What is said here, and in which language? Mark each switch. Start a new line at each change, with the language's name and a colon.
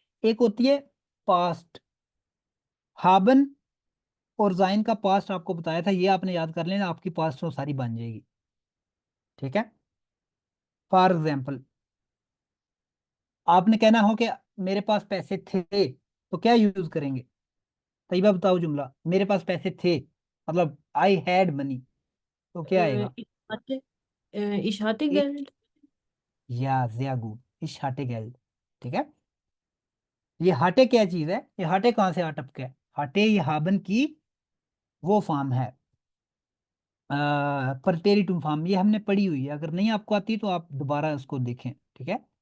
Hindi: एक होती है पास्ट, हाबन और जाइन का पास्ट आपको बताया था, ये आपने याद कर लेना, आपकी पास्ट तो सारी बन जाएगी। ठीक है। फॉर एग्जाम्पल आपने कहना हो कि मेरे पास पैसे थे, तो क्या यूज करेंगे? तैयबा बताओ जुमला, मेरे पास पैसे थे, मतलब आई हैड मनी, तो क्या आएगा?
German: Ich hatte, ich hatte Geld.
Hindi: या
German: sehr gut,
Hindi: इस हाटे गेल्ड। ठीक है। ये हाटे क्या चीज है? ये हाटे कहाँ से आ टपके है? हाटे ये हाबन की वो फॉर्म है, परटेरिटुम फॉर्म, ये हमने पढ़ी हुई है, अगर नहीं आपको आती तो आप दोबारा उसको देखें। ठीक है।